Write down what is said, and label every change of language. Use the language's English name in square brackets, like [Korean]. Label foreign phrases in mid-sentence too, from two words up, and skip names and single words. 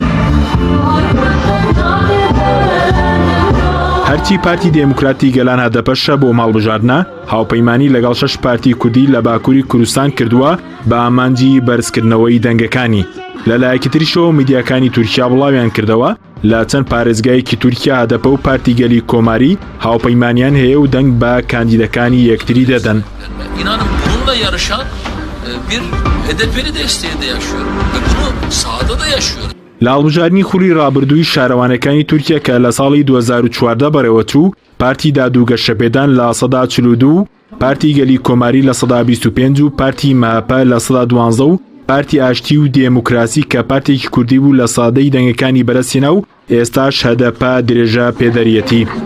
[Central Kurdish] هەرچی پارتی دموکراتی گەلان هەدەپەشە بۆ ماڵبژاردنە هاوپەیمانی لەگەڵ 6 پارتی کوردی لە باکووری کوردستان کردووە بە ئامانجی بەرزکردنەوەی دەنگەکانی. لەلایەکی تریشەوە میدیاکانی تورکیا بڵاویان کردەوە لە چەند پارێزگایەکی تورکیا هەدەپە و پارتی گەلی کۆماری هاوپەیمانیان هەیە و دەنگ بە کاندیدەکانی یەکتری دەدەن. [Turkish] İnanın bununla yarışan bir HDP'li desteğinde yaşıyorum ve bunu sahada da yaşıyorum. [Central Kurdish] لە هەڵبژاردننی خولی ڕابردووی شارەوانەکانی تورکیا کە لە ساڵی 2014 بەڕێوەچوو پارتی دادوگەشەپێدان لە 42 پارتی گەلی کۆماری لە 125 و پارتی ماپە لە 112 و پارتی ئاشتی و دێموکراسی کە پارتێکی کوردی بوو لە سادەی دەنگەکانی بەرزهێنا و ئێستاش هەدەپە درێژە پێدەریەتی.